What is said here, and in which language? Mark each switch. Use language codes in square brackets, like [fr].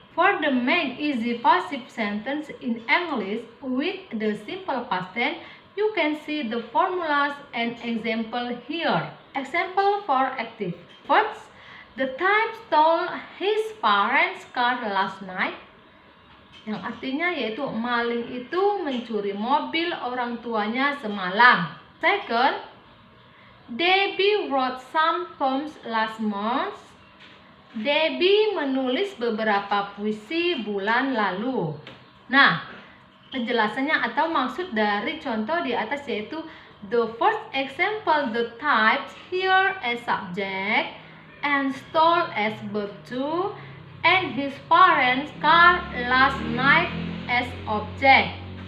[en] For the make easy passive sentence in English with the simple past tense, you can see the formulas and example here. Example for active. First, the thief stole his parents' car last night. [id] Yang artinya yaitu maling itu mencuri mobil orang tuanya semalam. [en] Second, Debbie wrote some poems last month. [id] Debbie menulis beberapa puisi bulan lalu. Nah, penjelasannya atau maksud dari contoh di atas yaitu [en] the first example, the types here as subject and stole as verb to, and his parents' car last night as object.